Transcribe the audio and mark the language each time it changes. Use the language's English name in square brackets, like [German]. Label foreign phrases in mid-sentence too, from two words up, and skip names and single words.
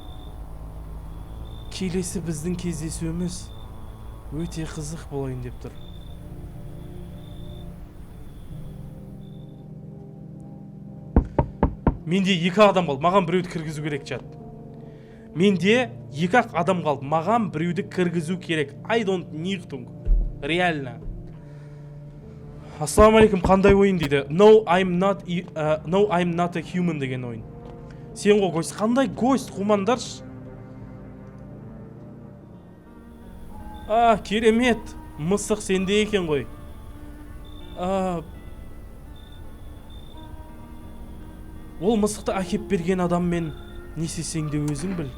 [Kazakh] Келесі біздің кездесуіміз өте қызық болайын деп тұр. Менде 2 адам қалды, маған біреуді кіргізу керек чат. Менде 2 адам қалды, маған біреуді кіргізу керек. [English] I don't need to. [Russian] Реально. [Kazakh] Ассаламалейкум, қандай ойын дейді? [English] No, I'm not a human [Kazakh] деген ойын. Сен ғой гость, қандай гость, қумандаршы? Керемет, мысық сенде екен ғой. Ол мысықты әкеп берген адаммен не істесең де өзің біл.